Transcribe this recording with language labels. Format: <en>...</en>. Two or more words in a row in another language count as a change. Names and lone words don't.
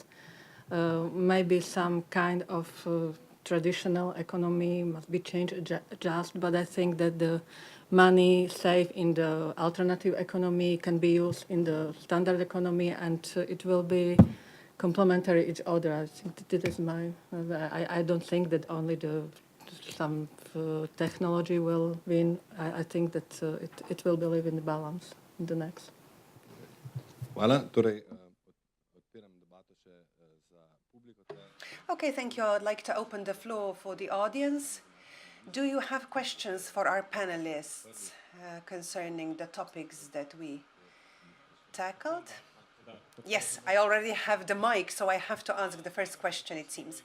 <en>Maybe some kind of traditional economy must be changed, adjust, but I think that the money saved in the alternative economy can be used in the standard economy, and it will be complementary each other. I think that is my. I don't think that only some technology will win. I think that it will be live in the balance in the next.</en> <sl>Hvala. Torej, odpiram debato še za publiko.</sl> <en>Okay, thank you. I'd like to open the floor for the audience. Do you have questions for our panelists concerning the topics that we tackled? Yes, I already have the mic, so I have to ask the first question, it seems.</en>